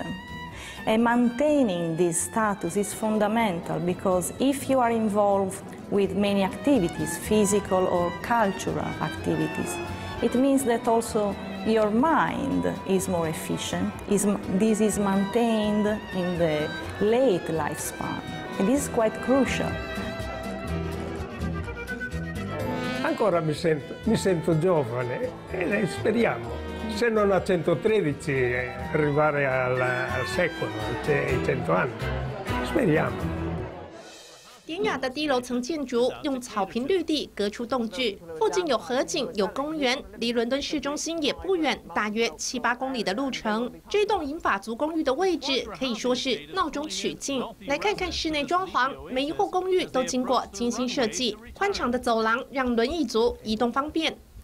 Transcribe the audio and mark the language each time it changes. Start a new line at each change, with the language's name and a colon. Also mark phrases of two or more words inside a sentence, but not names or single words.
English: And maintaining this status is fundamental, because if you are involved with many activities, physical or cultural activities, it means that also your mind is more efficient. This is maintained in the late lifespan. And this is quite crucial.
Italian: Ancora mi sento giovane e speriamo, se non a 113, arrivare al secolo, ai 100 anni. Speriamo.
Chinese: 典雅的低楼层建筑用草坪绿地隔出栋距，附近有河景、有公园，离伦敦市中心也不远，大约7、8公里的路程。这栋银发族公寓的位置可以说是闹中取静。来看看室内装潢，每一户公寓都经过精心设计，宽敞的走廊让轮椅族移动方便。